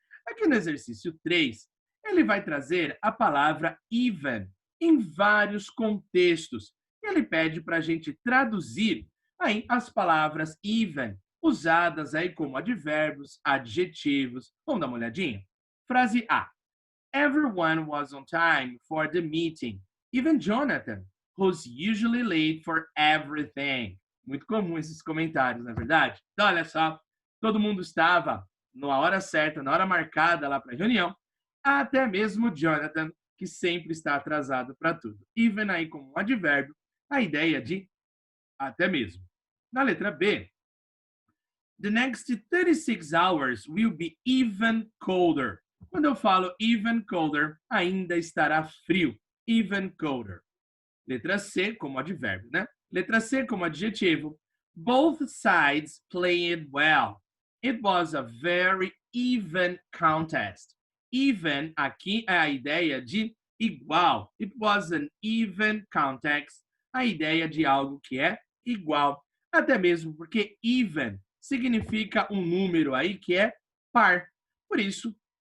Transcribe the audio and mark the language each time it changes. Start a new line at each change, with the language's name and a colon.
Portuguese: Aqui no exercício 3, ele vai trazer a palavra even em vários contextos. Ele pede para a gente traduzir aí as palavras even, usadas aí como advérbios, adjetivos. Vamos dar uma olhadinha? Frase A.
English: Everyone was on time for the meeting, even Jonathan, who's usually late for everything.
Portuguese: Muito comum esses comentários, não é verdade? Então, olha só, todo mundo estava na hora certa, na hora marcada lá para a reunião, até mesmo Jonathan, que sempre está atrasado para tudo. Even aí como um advérbio, a ideia de até mesmo. Na letra B,
English: the next 36 hours will be even colder.
Portuguese: Quando eu falo
English: even colder,
Portuguese: ainda estará frio.
English: Even colder.
Portuguese: Letra C como advérbio, né? Letra C como adjetivo.
English: Both sides played well. It was a very even contest.
Portuguese: Even aqui é a ideia de igual.
English: It was an even contest.
Portuguese: A ideia de algo que é igual. Até mesmo porque even significa um número aí que é par. Por isso,